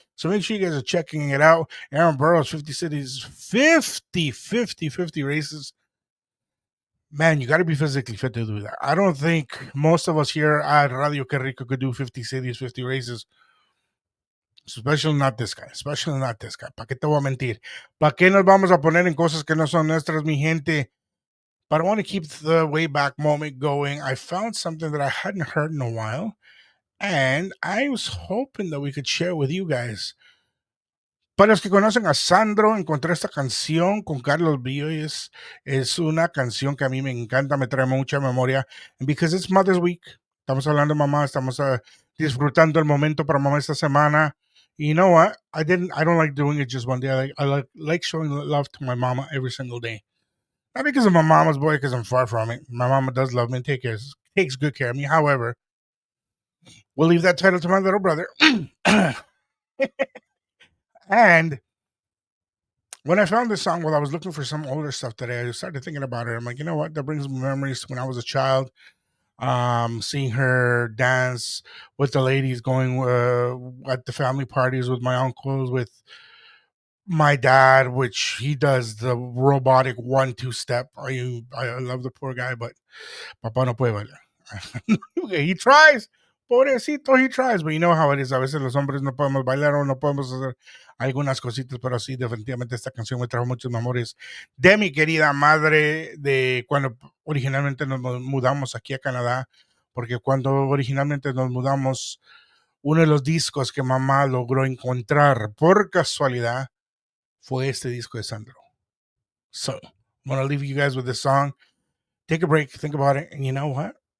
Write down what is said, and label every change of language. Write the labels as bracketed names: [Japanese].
[English] So make sure you guys are checking it out. Aaron Burroughs, 50 cities, 50 races. Man, you got to be physically fit to do that. I don't think most of us here at Radio Que Rico could do 50 cities, 50 races. Especially not this guy. [Spanish] ¿Para qué te voy a mentir? ¿Para qué nos vamos a poner en cosas que no son nuestras, mi gente? [English] But I want to keep the way back moment going. I found something that I hadn't heard in a while, and I was hoping that we could share with you guys. [Spanish] Para los que conocen a Sandro, encontré esta canción con Carlos Vives. Es una canción que a mí me encanta, me trae mucha memoria. [English] And because it's Mother's Week, [Spanish] estamos hablando de mamá, estamos disfrutando el momento para mamá esta semana. [English] You know what? I don't like doing it just one day. I like showing love to my mama every single day. Not because I'm a mama's boy, because I'm far from it. My mama does love me and takes good care of me. However, we'll leave that title to my little brother. And when I found this song, while I was looking for some older stuff today, I started thinking about her. I'm like, you know what? That brings me memories to when I was a child. Seeing her dance with the ladies, going at the family parties with my uncles, with my dad, which he does the robotic 1-2 step. I love the poor guy, but [Spanish] Papa no puede bailar. [English] He tries. Pobrecito, he tries, but you know how it is. [Spanish] A veces los hombres no podemos bailar o no podemos hacer algunas cositas, pero sí, definitivamente esta canción me trajo muchos memorias de mi querida madre, de cuando originalmente nos mudamos aquí a Canadá, porque cuando originalmente nos mudamos, uno de los discos que mamá logró encontrar por casualidad fue este disco de Sandro. [English] So, I'm going to leave you guys with this song. Take a break, think about it, and you know what?